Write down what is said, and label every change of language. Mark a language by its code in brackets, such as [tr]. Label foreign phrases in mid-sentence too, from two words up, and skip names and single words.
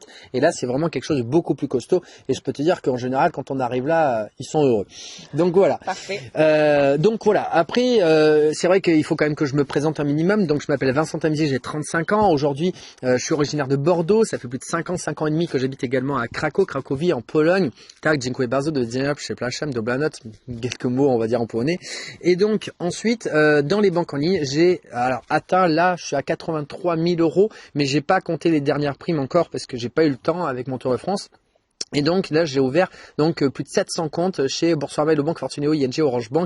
[fr] Et là, c'est vraiment quelque chose de beaucoup plus costaud. Et je peux te dire qu'en général, quand on arrive là, ils sont heureux. Donc voilà. Parfait. Donc voilà. Après, c'est vrai qu'il faut quand même que je me présente un minimum. Donc je m'appelle Vincent Tamizier, j'ai 35 ans. Aujourd'hui, je suis originaire de Bordeaux. Ça fait plus de 5 ans et demi que j'habite également à Cracovie, en Pologne. [pl] Tak, dziękuję bardzo, do widzenia, przepraszam, dobranocz, [fr] quelques mots, on va dire en polonais. Et donc ensuite, dans les banques en ligne, j'ai atteint, là, je suis à 83 000 €, mais j'ai pas compté les dernières primes encore parce que j'ai pas eu le temps avec mon Tour de France. Et donc là, j'ai ouvert plus de 700 comptes chez Boursorama, Banque Fortuneo, ING, Orange Bank.